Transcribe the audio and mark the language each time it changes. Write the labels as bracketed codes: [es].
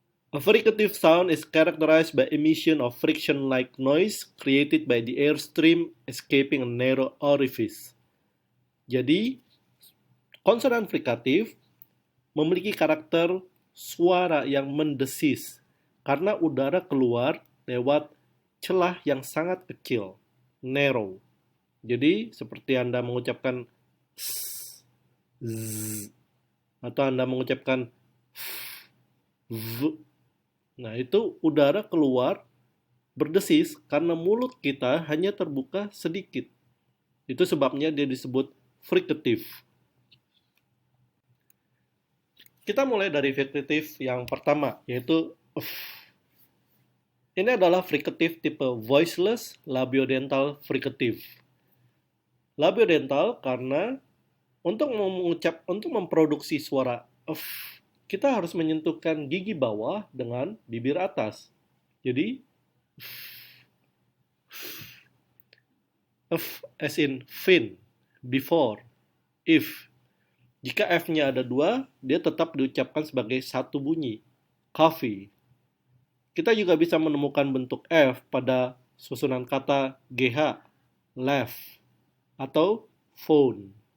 [en] A fricative sound is characterized by emission of friction-like noise created by the airstream escaping a narrow orifice. [id] Jadi, konsonan frikatif memiliki karakter suara yang mendesis karena udara keluar lewat celah yang sangat kecil, narrow. Jadi, seperti Anda mengucapkan s, z, atau Anda mengucapkan v. Nah, itu udara keluar berdesis karena mulut kita hanya terbuka sedikit. Itu sebabnya dia disebut fricative. Kita mulai dari fricative yang pertama, yaitu f. Ini adalah fricative tipe voiceless labiodental fricative. Labiodental karena untuk memproduksi suara f, kita harus menyentuhkan gigi bawah dengan bibir atas. Jadi f [en] as in fin, before, if. [id] Jika f-nya ada dua, dia tetap diucapkan sebagai satu bunyi, coffee. Kita juga bisa menemukan bentuk f pada susunan kata gh, laugh, atau phone.